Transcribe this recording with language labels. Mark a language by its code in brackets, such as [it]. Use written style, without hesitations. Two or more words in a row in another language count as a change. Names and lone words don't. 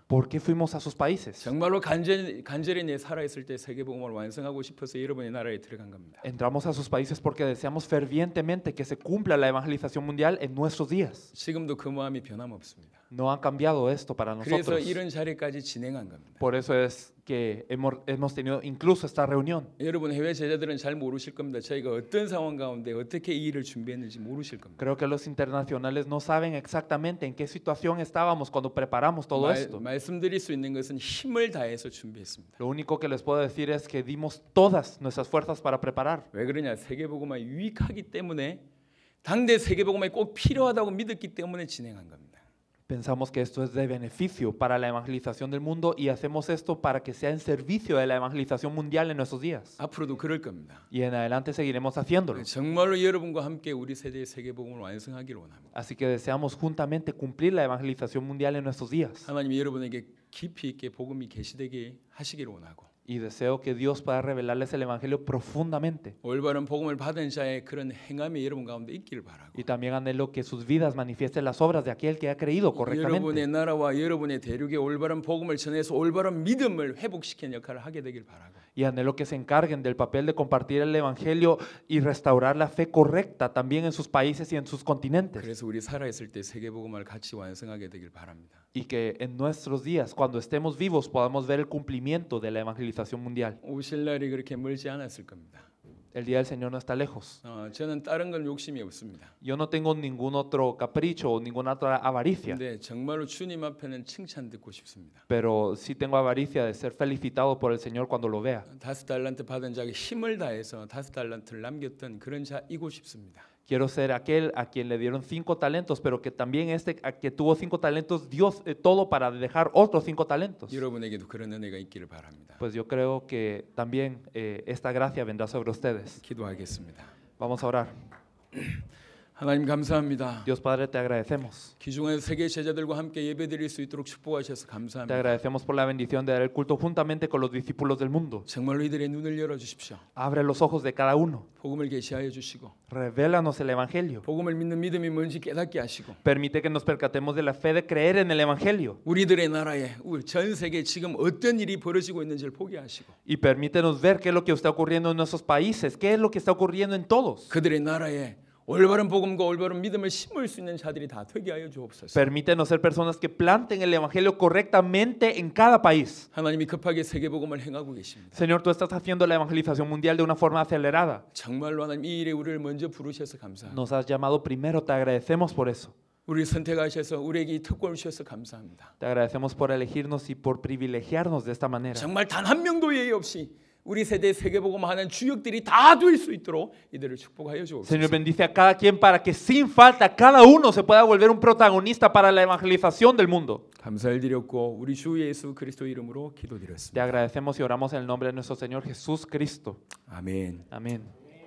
[es] ¿por qué fuimos a sus países? [ko] 정말로 간절히 내 살아있을 때 세계복음을 완성하고 싶어서 여러분의 나라에 들어간 겁니다. [es] Entramos a sus países porque deseamos fervientemente que se cumpla la evangelización mundial en nuestros días. [ko] 지금도 그 마음이 변함없습니다. [es] No ha cambiado esto para [ko] 그래서 [es] nosotros. [ko] 이런 자리까지 진행한 겁니다. [es] Por eso es que hemos tenido incluso esta reunión. [ko] 여러분 해외 제자들은 잘 모르실 겁니다. 저희가 어떤 상황 가운데 어떻게 이 일을 준비했는지 모르실 겁니다. [es] Creo que los internacionales no saben exactamente en qué situación estábamos cuando preparamos todo esto. [ko] 말씀드릴 수 있는 것은 힘을 다해서 준비했습니다. [es] Lo único que les puedo decir es que dimos todas nuestras fuerzas para preparar. [ko] 왜 그러냐? 세계복음이 유익하기 때문에 당대 세계복음이 꼭 필요하다고 믿었기 때문에 진행한 겁니다. [es] Pensamos que esto es de beneficio para la evangelización del mundo y hacemos esto para que sea en servicio de la evangelización mundial en nuestros días. [ko] 앞으로도 그럴 겁니다. [es] Y en adelante seguiremos haciéndolo. [ko] 정말로 여러분과 함께 우리 세대의 세계복음을 완성하기를 원합니다. [es] Así que deseamos juntamente cumplir la evangelización mundial en nuestros días. [ko] 하나님이 여러분에게 깊이 있게 복음이 계시되게 하시기를 원하고 [es] Y Y deseo que Dios pueda revelarles el Evangelio profundamente. [ko] 올바른 복음을 받은 자의 그런 행함이 여러분 가운데 있기를 바라고. [es] Y también anhelo que sus vidas manifiesten las obras de aquel que ha creído correctamente. [ko] 여러분의 나라와 여러분의 대륙에 올바른 복음을 전해서 올바른 믿음을 회복시키는 역할을 하게 되길 바라고. [es] Y anhelo que se encarguen del papel de compartir el Evangelio y restaurar la fe correcta también en sus países y en sus continentes. [ko] 그래서 우리 살아있을 때 세계복음을 같이 완성하게 되길 바랍니다. [es] Y que en nuestros días, cuando estemos vivos, podamos ver el cumplimiento de la evangelización mundial. [ko] 오실 날이 그렇게 멀지 않았을 겁니다. [es] El día del Señor no está lejos. [ko] 저는 다른 건 욕심이 없습니다. [es] Yo no tengo ningún otro capricho o ninguna otra avaricia, [ko] 근데 정말로 주님 앞에는 칭찬 듣고 싶습니다. [es] pero sí tengo avaricia de ser felicitado por el Señor cuando lo vea. [ko] 5달란트 받은 자에게 힘을 다해서 5달란트를 남겼던 그런 자이고 싶습니다. [es] Quiero ser aquel a quien le dieron 5 talentos, pero que también a que tuvo 5 talentos dio todo para dejar otros 5 talentos. [ko] 여러분에게도 그런 은혜가 있기를 바랍니다. [es] Pues yo creo que también esta gracia vendrá sobre ustedes. [ko] 기도하겠습니다. [es] Vamos a orar. [ko] 하나님 감사합니다. [es] Dios Padre, te agradecemos. [ko] 기중에서 세계 제자들과 함께 예배드릴 수 있도록 축복하셔서 [es] Te [ko] 감사합니다. [es] agradecemos por la bendición de dar el culto juntamente con los discípulos del mundo. [ko] 정말로 이들의 눈을 열어 주십시오. [es] Abre los ojos de cada uno. [ko] 복음을 계시하여 주시고 [es] Revélanos el Evangelio. [ko] 복음을 믿는 믿음이 뭔지 깨닫게 하시고 [es] Permite que nos percatemos de la fe de creer en el Evangelio. [ko] 우리들의 나라에 전 세계 지금 어떤 일이 벌어지고 있는지를 보게 하시고 [es] Y permítenos ver qué es lo que está ocurriendo en nuestros países, qué es lo que está ocurriendo en todos. [ko] 그들의 나라에 올바른 복음과 올바른 믿음을 심을 수 있는 자들이 다 되게 하여 주옵소서. [es] Permítenos ser personas que planten el Evangelio correctamente en cada país. [ko] 하나님이 급하게 세계 복음을 행하고 계십니다. [es] Señor, tú estás haciendo la evangelización mundial de una forma acelerada. [ko] 정말로 하나님 이 일에 우리를 먼저 부르셔서 감사합니다. [es] Nos has llamado primero, te agradecemos por eso. [ko] 우리를 선택하셔서 우리에게 이 특권을 주셔서 감사합니다. [es] Te agradecemos por elegirnos y por privilegiarnos de esta manera. [ko] 정말 단 한 명도 예의 없이 우리 세대 세계복음하는 주역들이 다 될 수 있도록 이들을 축복하여 주옵소서. [es] Señor, bendice a cada quien para que sin falta cada uno se pueda volver un protagonista para la evangelización del mundo. [ko] 감사를 드렸고 우리 주 예수 그리스도 이름으로 [es] Te [ko] 기도드렸습니다. [es] agradecemos y oramos en el nombre de nuestro Señor Jesús Cristo. [ko] 아멘. [es] Amén.